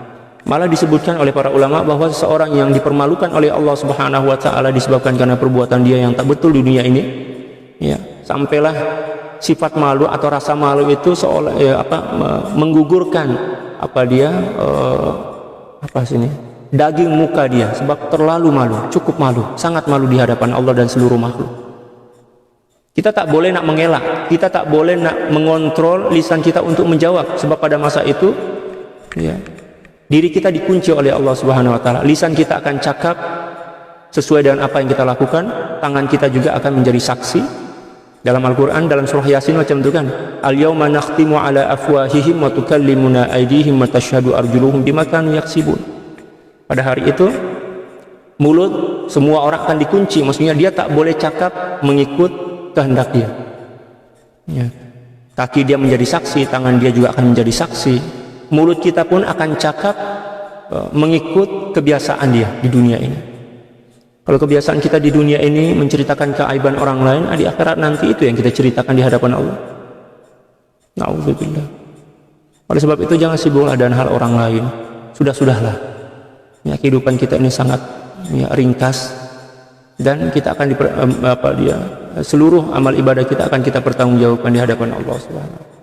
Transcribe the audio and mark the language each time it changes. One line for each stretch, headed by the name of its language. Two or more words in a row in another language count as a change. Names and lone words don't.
Malay: Malah disebutkan oleh para ulama bahwa seseorang yang dipermalukan oleh Allah
Arabic: سبحانه وتعالى
Malay: disebabkan karena perbuatan dia yang tak betul di dunia ini, ya, sampailah sifat malu atau rasa malu itu seolah menggugurkan daging muka dia, sebab terlalu malu, cukup malu, sangat malu di hadapan Allah dan seluruh makhluk. Kita tak boleh nak mengelak, kita tak boleh nak mengontrol lisan kita untuk menjawab, sebab pada masa itu, ya, diri kita dikunci oleh Allah
Arabic: سبحانه وتعالى.
Malay: Lisan kita akan cakap sesuai dengan apa yang kita lakukan, tangan kita juga akan menjadi saksi. Dalam Al-Qur'an, dalam surah Yasin macam itu kan.
Arabic: اليوم نختم على أفواههم وتكلمنا أيديهم وتشهد أرجلهم بما كانوا يكسبون.
Malay: Pada hari itu mulut semua orang akan dikunci, maksudnya dia tak boleh cakap mengikut kehendak dia. Ya. Kaki dia menjadi saksi, tangan dia juga akan menjadi saksi. Mulut kita pun akan cakap mengikut kebiasaan dia di dunia ini. Kalau kebiasaan kita di dunia ini menceritakan keaiban orang lain, di akhirat nanti itu yang kita ceritakan di hadapan Allah. Na'udzubillah. Oleh sebab itu jangan sibuklah dengan hal orang lain. Sudahlah. Ya, kehidupan kita ini sangat ringkas, dan kita akan seluruh amal ibadah kita akan kita pertanggungjawabkan di hadapan Allah Subhanahu.